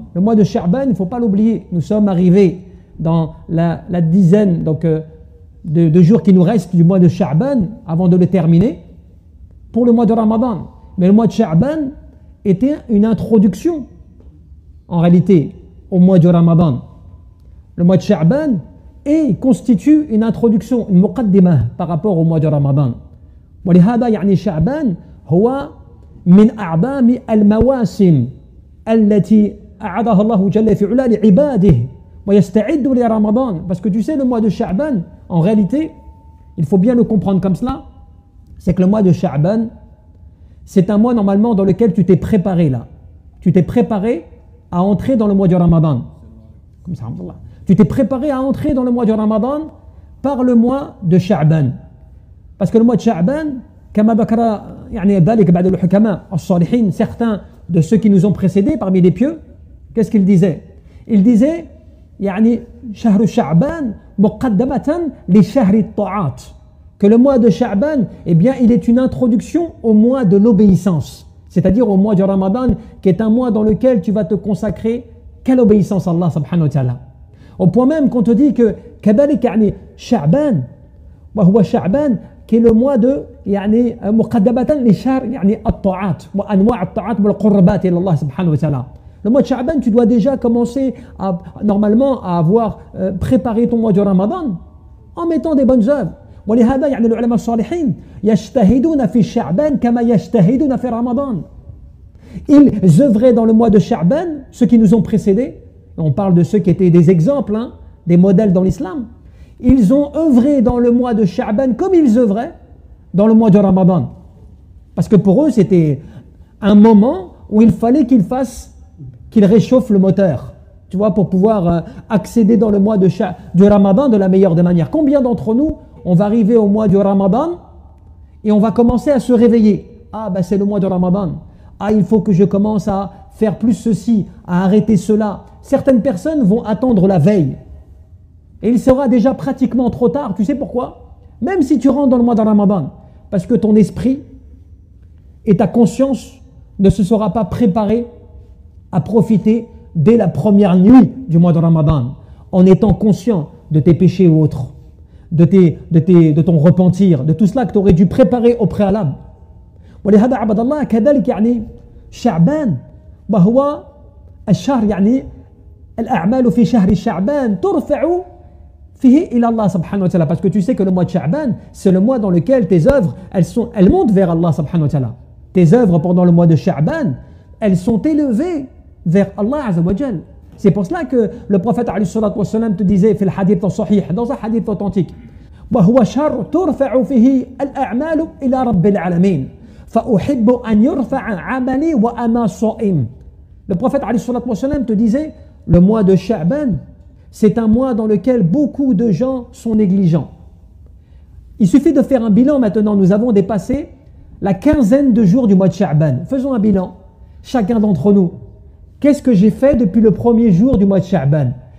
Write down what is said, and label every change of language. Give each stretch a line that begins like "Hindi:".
French: Le mois de Sha'ban, il ne faut pas l'oublier, nous sommes arrivés dans la dizaine donc, de jours qui nous restent du mois de Sha'ban avant de le terminer pour le mois de Ramadan. Mais le mois de Sha'ban était une introduction en réalité au mois de Ramadan. Le mois de Sha'ban constitue une introduction, une muqaddimah par rapport au mois de Ramadan.
Arabic: ولهذا يعني شعبان هو من أعظم المواسم التي أعادها الله جل في علا لعباده ويستعد لرمضان.
French: Parce que tu sais, le mois de Sha'ban, en réalité, il faut bien le comprendre comme cela, c'est que le mois de Sha'ban, c'est un mois normalement dans lequel tu t'es préparé là. Tu t'es préparé à entrer dans le mois du Ramadan. Comme ça, Alhamdulillah. Tu t'es préparé à entrer dans le mois du Ramadan par le mois de Sha'ban. Parce que le mois de Sha'ban,
Arabic: كما ذكر يعني ذلك بعد الحكماء الصالحين,
French: certains de ceux qui nous ont précédés parmi les pieux, qu'est-ce qu'ils disaient? Ils disaient
Arabic: يعني شهر شعبان مقدمة لشهر الطاعات,
French: que le mois de Sha'ban, eh bien, il est une introduction au mois de l'obéissance, c'est-à-dire au mois du Ramadan, qui est un mois dans lequel tu vas te consacrer qu'à l'obéissance à Allah subhanahu wa ta'ala. Au point même qu'on te dit que
Arabic: كذلك يعني شعبان وهو شعبان
French: qui est le mois de
Arabic: يعني مقدمة لشهر يعني الطاعات وأنواع الطاعات والقربات إلى الله سبحانه وتعالى.
French: Le mois de Sha'ban, tu dois déjà commencer normalement à avoir préparé ton mois de Ramadan en mettant des bonnes œuvres.
Arabic: ولهذا يعني العلماء الصالحين يجتهدون في شعبان كما يجتهدون في رمضان.
French: Ils œuvraient dans le mois de Sha'ban, ceux qui nous ont précédés. On parle de ceux qui étaient des exemples, hein, des modèles dans l'islam. Ils ont œuvré dans le mois de Sha'ban comme ils œuvraient dans le mois de Ramadan. Parce que pour eux, c'était un moment où il fallait qu'ils réchauffent le moteur, tu vois, pour pouvoir accéder dans le mois du Ramadan de la meilleure des manières. Combien d'entre nous, on va arriver au mois du Ramadan et on va commencer à se réveiller? Ah, ben c'est le mois de Ramadan. Ah, il faut que je commence à faire plus ceci, à arrêter cela. Certaines personnes vont attendre la veille. Et il sera déjà pratiquement trop tard. Tu sais pourquoi? Même si tu rentres dans le mois de Ramadan, parce que ton esprit et ta conscience ne se sera pas préparé à profiter dès la première nuit du mois de Ramadan, en étant conscient de tes péchés ou autres, de ton repentir, de tout cela que tu aurais dû préparer au préalable.
Arabic: ولهذا عبد الله كذلك يعني شعبان وهو الشهر يعني الأعمال في شهر شعبان ترفع فيه إلى الله سبحانه وتعالى.
French: Parce que tu sais que le mois de Sha'ban, c'est le mois dans lequel tes œuvres, elles montent vers Allah subhanahu wa ta'ala. Tes œuvres pendant le mois de Sha'ban, elles sont élevées vers Allah Azza wa Jal. C'est pour cela que le prophète alayhi salatu wa salam te disait, fait le hadith sahih, dans un hadith authentique,
Arabic: وهو شهر ترفع فيه الأعمال إلى رب العالمين فأحب أن يرفع عملي وأنا صائم.
French: Le prophète alayhi salatu wa salam te disait, le mois de Sha'ban, c'est un mois dans lequel beaucoup de gens sont négligents. Il suffit de faire un bilan maintenant. Nous avons dépassé la quinzaine de jours du mois de Sha'ban. Faisons un bilan, chacun d'entre nous. Qu'est-ce que j'ai fait depuis le premier jour du mois de Sha'ban?